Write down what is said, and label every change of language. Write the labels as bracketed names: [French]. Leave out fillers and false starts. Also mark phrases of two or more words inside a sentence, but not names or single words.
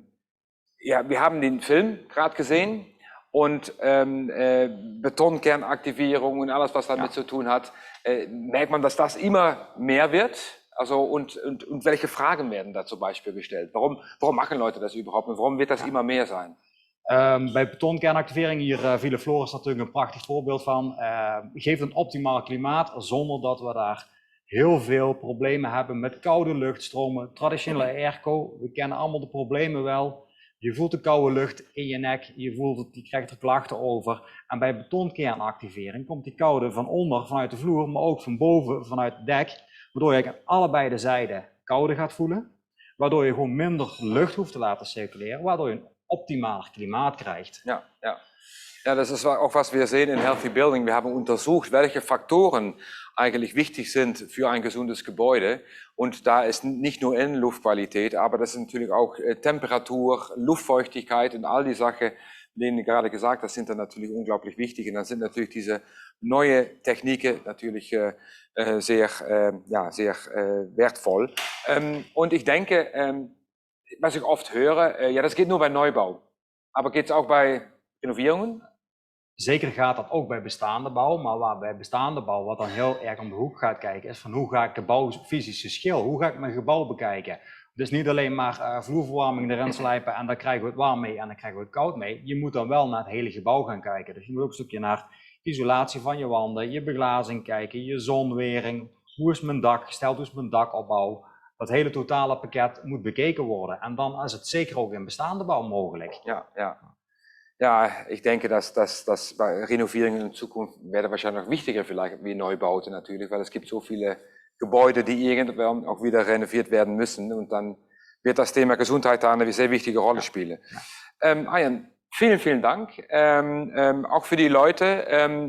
[German] Ja, wir haben den Film gerade gesehen und Betonkernaktivierung und alles, was damit zu tun hat. Merkt man, dass das immer mehr wird? Also und welche Fragen werden da zum Beispiel gestellt? Warum machen Leute das überhaupt und warum wird das immer mehr sein? [Dutch] Bij betonkernactivering, hier Ville Floris natuurlijk een prachtig voorbeeld van, geeft een optimaal klimaat zonder dat we daar heel veel problemen hebben met koude luchtstromen, traditionele airco. We kennen allemaal de problemen wel. Je voelt de koude lucht in je nek, je krijgt er klachten over. En bij betonkernactivering komt die koude van onder, vanuit de vloer, maar ook van boven, vanuit het dek. Waardoor je aan allebei de zijden koude gaat voelen. Waardoor je gewoon minder lucht hoeft te laten circuleren, waardoor je een optimaler Klimaat krijgt. [German] Ja, ja. Ja, das ist auch, was wir sehen in Healthy Building. Wir haben untersucht, welche Faktoren eigentlich wichtig sind für ein gesundes Gebäude. Und da ist nicht nur Innenluftqualität, aber das ist natürlich auch Temperatur, Luftfeuchtigkeit und all die Sachen, denen gerade gesagt, das sind dann natürlich unglaublich wichtig. Und dann sind natürlich diese neue Techniken natürlich sehr wertvoll. Und ich denke, was ich oft höre, ja, das geht nur bei Neubau. Aber geht es auch bei Renovierungen? [Dutch] Zeker gaat dat ook bij bestaande bouw, maar waar bij bestaande bouw wat dan heel erg om de hoek gaat kijken is van hoe ga ik de bouwfysische schil, hoe ga ik mijn gebouw bekijken. Dus niet alleen maar vloerverwarming erin slijpen en daar krijgen we het warm mee en dan krijgen we het koud mee. Je moet dan wel naar het hele gebouw gaan kijken. Dus je moet ook een stukje naar isolatie van je wanden, je beglazing kijken, je zonwering, hoe is mijn dak gesteld, hoe is mijn dakopbouw. Dat hele totale pakket moet bekeken worden en dan is het zeker ook in bestaande bouw mogelijk. [German] Ja, ich denke, dass bei Renovierungen in Zukunft werden wahrscheinlich noch wichtiger vielleicht wie Neubauten natürlich, weil es gibt so viele Gebäude, die irgendwann auch wieder renoviert werden müssen und dann wird das Thema Gesundheit da eine sehr wichtige Rolle spielen. Arjan, vielen Dank. Auch für die Leute.